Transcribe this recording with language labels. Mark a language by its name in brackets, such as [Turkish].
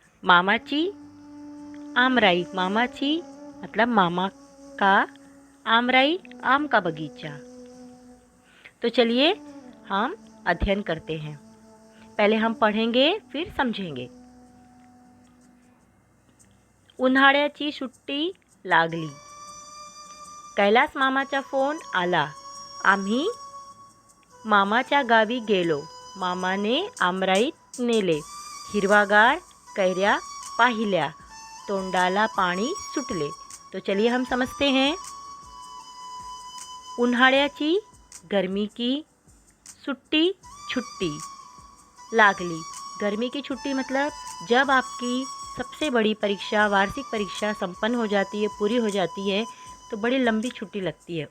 [Marathi] मामाची आमराई, [Hindi] मामाची मतलब मामा का, आमराई आम का बगीचा। तो चलिए हम अध्ययन करते हैं। पहले हम पढ़ेंगे फिर समझेंगे। [Marathi] उन्हाळ्याची सुट्टी लागली, कैलास मामाचा फोन आला, आम्ही मामाच्या गावी गेलो, मामाने आमराईत नेले, हिरवागार कैऱ्या पाहिल्या, तोंडाला पाणी सुटले। [Hindi] तो चलिए हम समझते हैं। [Marathi] उन्हाळ्याची [Hindi] गर्मी की सुट्टी छुट्टी लागली, गर्मी की छुट्टी मतलब जब आपकी सबसे बड़ी परीक्षा वार्षिक परीक्षा संपन्न हो जाती है, पूरी हो जाती है, तो बड़ी लंबी छुट्टी लगती है।